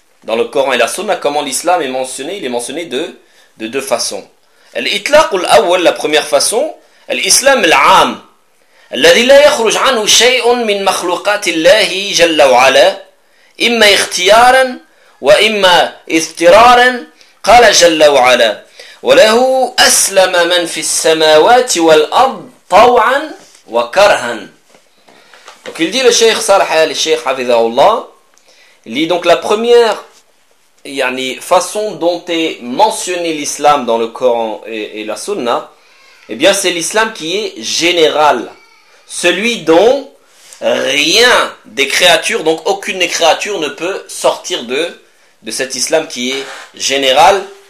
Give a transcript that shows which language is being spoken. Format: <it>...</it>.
<fr>Dans le Coran et la Sunna comment l'islam est mentionné, il est mentionné de deux façons.</fr> <ar>L'itlaq al-awwal,</ar> <fr>la première façon,</fr> <ar>l'islam al-am, الذي لا يخرج عنه شيء من مخلوقات الله جل وعلا, إما اختيارا وإما اضطرارا, قال جل وعلا, وله أسلم من في السماوات والأرض طوعا وكرها.</ar> <fr>Donc il dit le Cheikh Salih al-Sheikh Hafidhahullah, il dit donc la première yani façon dont est mentionné l'islam dans le Coran et la Sunna, eh bien c'est l'islam qui est général, celui dont rien des créatures, donc aucune des créatures ne peut sortir de cet islam qui est général,</fr>